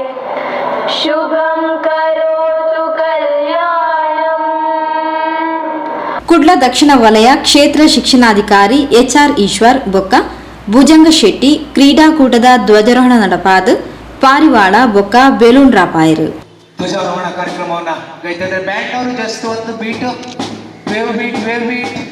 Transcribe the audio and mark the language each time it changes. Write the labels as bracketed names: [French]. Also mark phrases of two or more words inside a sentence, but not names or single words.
[Tulu] ಕುಡ್ಲ ದಕ್ಷಿಣ ವಲಯ ಕ್ಷೇತ್ರ ಶಿಕ್ಷಣಾಧಿಕಾರಿ HR ಈಶ್ವರ್ ಬೊಕ್ಕ ಭುಜಂಗ ಶೆಟ್ಟಿ ಕ್ರೀಡಾಕೂಟದ ಧ್ವಜಾರೋಹಣ ನಡಪಾದ ಪಾರಿವಾಳ ಬೊಕ್ಕ ಬೆಲೂನ್ ರಾಪಾಯರು. [Kannada] ಧ್ವಜಾರೋಹಣ ಕಾರ್ಯಕ್ರಮವನ್ನು ಗೈತಾರೆ. ಬ್ಯಾಂಡ್ನವರು ಜಸ್ಟ್ ಒಂದು ಬೀಟ್ ವೇವ್ ಬೀಟ್